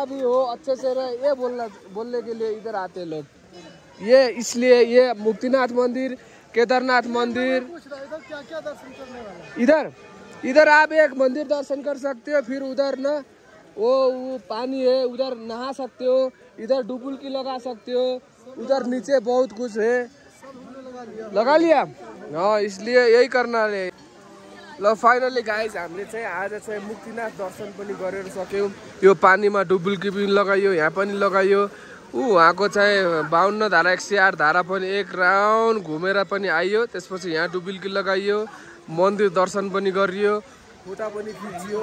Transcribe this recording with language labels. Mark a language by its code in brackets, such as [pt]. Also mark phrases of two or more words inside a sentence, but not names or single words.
[hi] भी हो अच्छे से रहे ये बोलने के लिए इधर आते लोग ये इसलिए ये मुक्तिनाथ मंदिर केदारनाथ मंदिर क्या दर्शन करने वाला इधर आप एक मंदिर दर्शन कर सकते हो फिर उधर ना वो पानी है उधर नहा सकते हो इधर डुबुल्की लगा सकते हो उधर नीचे बहुत कुछ है लगा लिया हाँ इसलिए यही करना है [ne] ल फाइनली गाइज हामीले चाहिँ आज चाहिँ मुक्तिनाथ दर्शन पनि गरेर सक्यौँ यो पानीमा डुबुल्की पनि लगाइयो यहाँ पनि लगाइयो उहाँको चाहिँ 52 धारा 108 धारा पनि एक राउन्ड घुमेर पनि आइयो। त्यसपछि यहाँ डुबुल्की लगाइयो, मन्दिर दर्शन पनि गरियो, फोटा पनि खिचियो।